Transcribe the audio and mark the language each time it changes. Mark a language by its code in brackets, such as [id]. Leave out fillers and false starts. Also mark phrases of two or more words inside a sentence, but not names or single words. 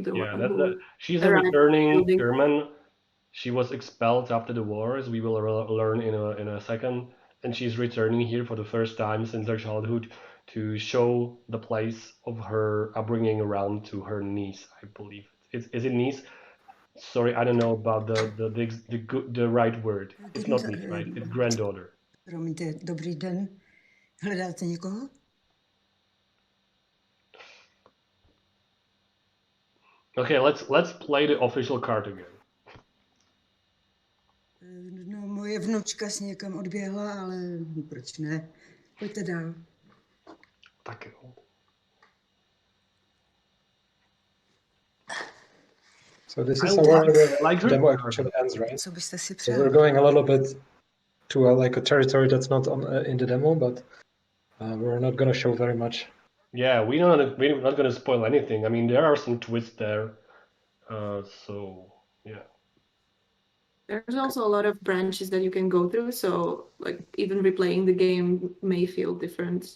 [en] She's a returning German. She was expelled after the war, as we will learn in a second. and she's returning here for the first time since her childhood to show the place of her upbringing around to her niece, I believe. Is it niece? Sorry, I don't know about the right word. It's not niece, right? It's granddaughter. [cs] Promiňte, dobrý den. Hledáte někoho? [en] Okay, let's play the official card again. [cs] No, moje vnučka si někam odběhla, ale proč ne? Pojďte dál. Tak jo. [en] So this is where the like her. demo actually ends, right? [cs] Co byste si [en] So [cs] přál? [en] we're going a little bit to like a territory that's not on in the demo, but we're not going to show very much. Yeah, we're not gonna spoil anything. I mean, there are some twists there. So yeah. There's also a lot of branches that you can go through, so like even replaying the game may feel different.